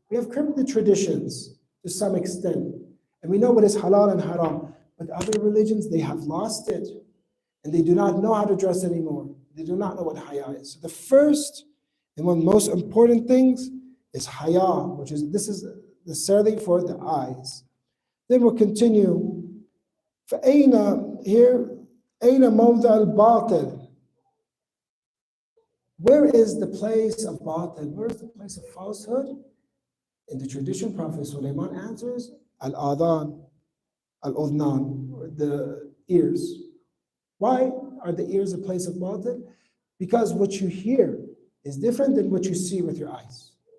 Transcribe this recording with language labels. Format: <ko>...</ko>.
<en>We have kept the traditions to some extent. And we know what is halal and haram. But other religions, they have lost it. And they do not know how to dress anymore. They do not know what haya is. So the first and one of the most important things is haya, this is necessarily for the eyes. Then we'll continue.</en> <ar>فَأَيْنَ</ar> <en>here,</en> <ar>أَيْنَ مَوْضَعَ الْبَاطِلِ.</ar> <en>Where is the place of batil? Where is the place of falsehood? In the tradition, Prophet Sulaiman answers, al-adhan, al-udnan, the ears. Why are the ears a place of batil? Because what you hear is different than what you see with your eyes.</en>